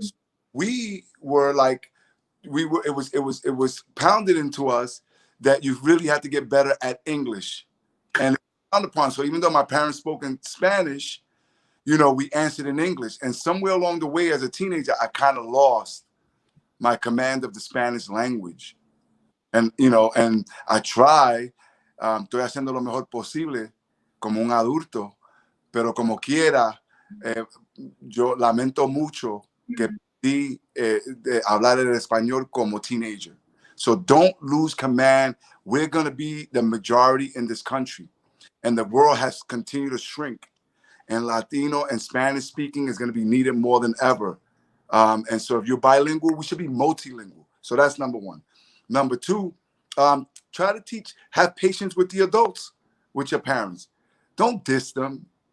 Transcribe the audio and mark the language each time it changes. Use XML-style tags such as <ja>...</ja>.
<en>So we were like, it was pounded into us that you really had to get better at English, and frowned upon. So even though my parents spoke in Spanish, we answered in English. And somewhere along the way, as a teenager, I kind of lost my command of the Spanish language. And, and I try,</en> <es>estoy haciendo lo mejor posible como un adulto, pero como quiera, yo lamento mucho que perdí de hablar el español como teenager.</es> <en>So don't lose command. We're going to be the majority in this country, and the world has continued to shrink. And Latino and Spanish speaking is going to be needed more than ever. And so if you're bilingual, we should be multilingual. So that's number one. Number two, try to have patience with the adults, with your parents. Don't diss them.</en>